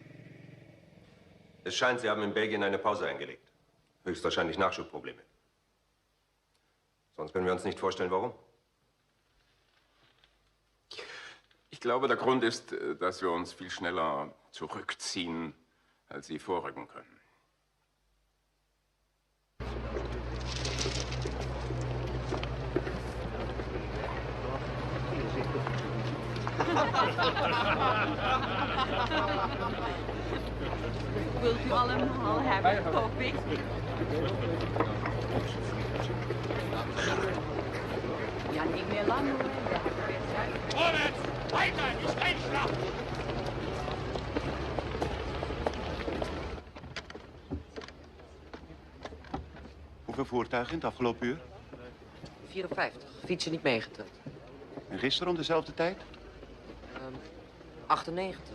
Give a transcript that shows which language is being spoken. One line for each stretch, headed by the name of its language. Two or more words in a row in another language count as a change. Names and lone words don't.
German: Es scheint, Sie haben in Belgien eine Pause eingelegt. Höchstwahrscheinlich Nachschubprobleme. Sonst können wir uns nicht vorstellen, warum. Ich glaube, der Grund ist, dass wir uns viel schneller zurückziehen, als Sie vorrücken können.
Dutch: Wilt u allemaal hebben, hoop ik. Ja, niet meer lang hoor.
German: Vorwärts! Weiter! Die Steinschlacht!
Dutch: Hoeveel voertuigen in het afgelopen uur? 54. Fietsen niet meegeteld. En gisteren om dezelfde tijd? 98.